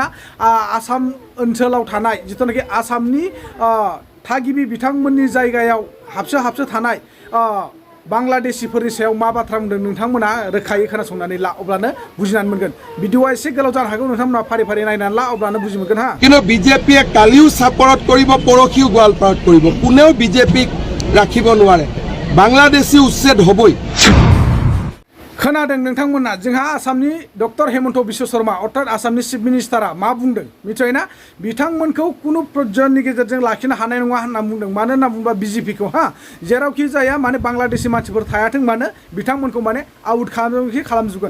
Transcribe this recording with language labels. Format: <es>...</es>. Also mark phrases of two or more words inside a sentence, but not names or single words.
<brx>आसाम ओनसोलाव थानाय जिथुनाखि आसामनि थागिबि बिथांमोननि जायगायाव हाबसो थानाय बांलादेशिफोरनि सायाव मा बाथ्रा बुंदों नोंथांमोना रोखायै खोनासंनानै ला अब्लानो बुजिनानै मोनगोन। भिडिअआ एसे गोलाव जानो हागौ नोंथांमोना फारि फारि नायनानै ला अब्लानो बुजि मोनगोन हा।</brx> <as>কিন্তু বিজেপিয়ে কালিও সাপোর্ট কৰিব পৰহিও গোৱালপাৰাত কৰিব কোনেও বিজেপিক ৰাখিব নোৱাৰে বাংলাদেশী উচ্ছেদ হ'বই।</as> <brx>खोनादों नोंथांमोना जोंहा आसामनि डक्टर हेमन्त बिश्व शर्मा अर्थात आसामनि</brx> <en>chief minister</en> <brx>मा बुंदों मिथिबायना। बिथांमोनखौ कुनु प्रयजननि गेजेरजों लाखिनो हानाय नङा होनना बुंदों। मानो होनना बुङोबा बिजेपिखौ हा जेरावखि जाया माने बांलादेशि मानसिफोर थायाथों मानो बिथांमोनखौ माने आउट खालामजोबगोन।</brx>